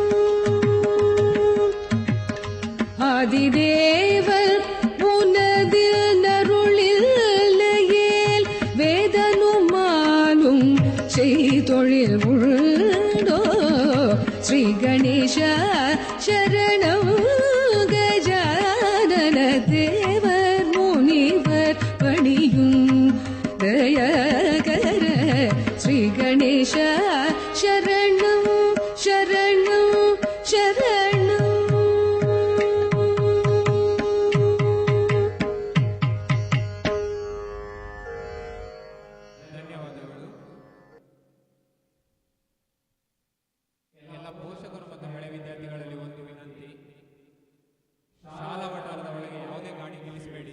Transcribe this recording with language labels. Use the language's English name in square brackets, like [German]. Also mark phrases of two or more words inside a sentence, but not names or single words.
[Tamil] ஆதிதேவர் உனதில் அருளில்லையேல், வேதனுமாலும் செய்தொழில் உண்டோ, ஸ்ரீ கணேಶ சரணம். கஜானன தேவர் முனிவர் பணியும் தயகர, ஸ்ரீ கணேಶ சரணம் சரணம் சரணம். [Kannada] ಧನ್ಯವಾದಗಳು. ಎಲ್ಲ ಪೋಷಕರು ಮತ್ತು ಹಳೆ ವಿದ್ಯಾರ್ಥಿಗಳಲ್ಲಿ ಒಂದು ವಿನಂತಿ, ಶಾಲಾ ವಠಾರದ ಒಳಗೆ ಯಾವುದೇ ಗಾಡಿ ನಿಲ್ಲಿಸಬೇಡಿ.